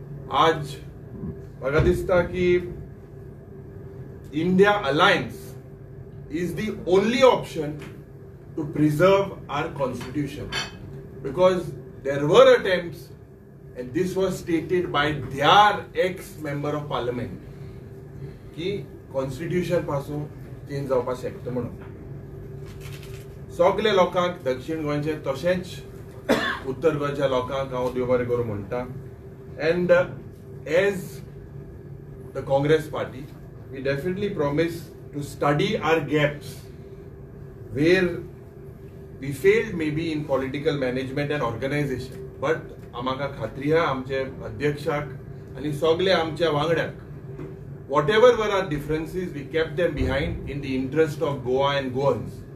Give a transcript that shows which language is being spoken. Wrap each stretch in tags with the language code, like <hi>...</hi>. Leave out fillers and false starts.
<gom>आज म्हाका दिसता की</gom> <en>India Alliance is the only option to preserve our constitution, because there were attempts, and this was stated by their ex-member of parliament,</en> <gom>की constitution पासून change जावपाक शकता म्हणून. सगळे लोकांक, दक्षिण गोंयचे तशेंच उत्तर गोंयच्या लोकांक हांव देव बरें करूं म्हणटा.</gom> <en>And as the Congress party, we definitely promise to study our gaps where we failed maybe in political management and organization. But</en> <gom>आमकां खात्री आहा आमचे अध्यक्षाक आनी सगळे आमच्या वांगड्याक,</gom> <en>whatever were our differences, we kept them behind in the interest of Goa and Goans.</en>